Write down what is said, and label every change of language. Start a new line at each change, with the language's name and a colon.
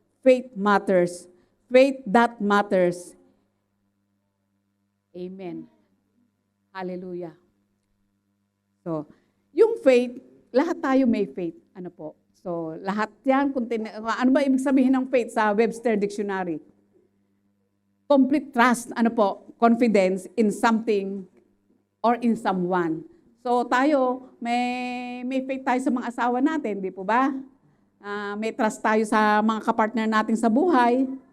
English: Faith matters. Faith that matters. Amen. Hallelujah.
Filipino: So, yung faith, lahat tayo may faith. Ano po? So, lahat yan. Ano ba ibig sabihin ng faith sa Webster Dictionary?
English: Complete trust.
Filipino: Ano po?
English: Confidence in something or in someone.
Filipino: So, tayo, may faith tayo sa mga asawa natin, di po ba? May trust tayo sa mga kapartner natin sa buhay.